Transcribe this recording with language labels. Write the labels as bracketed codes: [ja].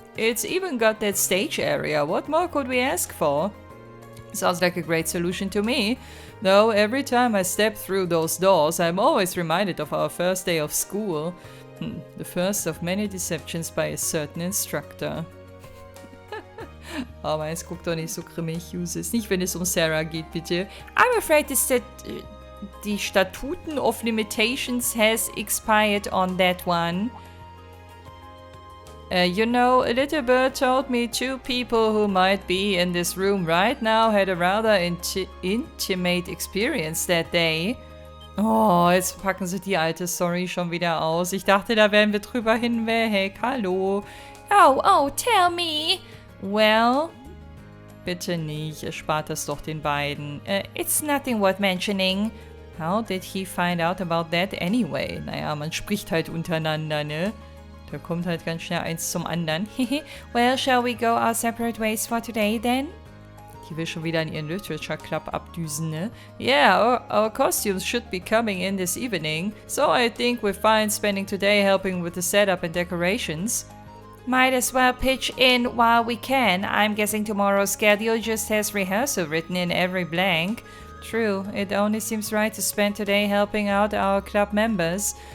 [en] It's even got that stage area. What more could we ask for? Sounds like a great solution to me. Though every time I step through those doors, I'm always reminded of our first day of school. The first of many deceptions by a certain instructor. [de] Aber jetzt guckt doch nicht so grimmig, Uses. Nicht, wenn es um Sarah geht, bitte. [en] I'm afraid the Statuten of Limitations has expired on that one. You know, a little bird told me 2 people who might be in this room right now had a rather intimate experience that day. [de] Oh, jetzt packen sie die alte Story schon wieder aus. Ich dachte, da wären wir drüber hinweg. Hallo. [en] Oh, tell me. Well, [de] bitte nicht. Erspart das doch den beiden. [en] It's nothing worth mentioning. How did he find out about that anyway? [de] Naja, man spricht halt untereinander, ne? Da kommt halt ganz schnell eins zum anderen. [en] Well, shall we go our separate ways for today then? [de] Die will schon wieder in ihren Literature Club abdüsen, ne? [en] Yeah, our costumes should be coming in this evening, so I think we're fine spending today helping with the setup and decorations. Might as well pitch in while we can. I'm guessing tomorrow's schedule just has rehearsal written in every blank. True, it only seems right to spend today helping out our club members.